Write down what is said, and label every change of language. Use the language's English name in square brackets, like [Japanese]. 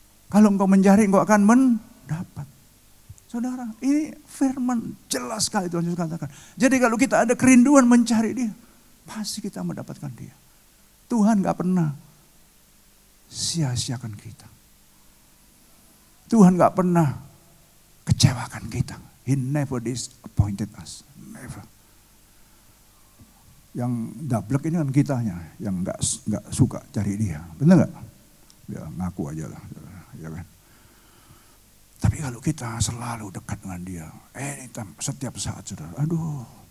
[Indonesian] Kalau engkau mencari, engkau akan mendapat. Saudara, ini firman jelas sekali Tuhan Yesus katakan. Jadi kalau kita ada kerinduan mencari dia, pasti kita mendapatkan dia. Tuhan gak pernah sia-siakan kita. Tuhan gak pernah kecewakan kita. [English] He never disappointed us. Never. [Indonesian] Yang dablek ini kan kitanya, yang nggak suka cari dia. Benar nggak? Ya ngaku aja lah. Ya kan? Tapi kalau kita selalu dekat dengan dia, [English] anytime, [Indonesian] setiap saat saudara. Aduh.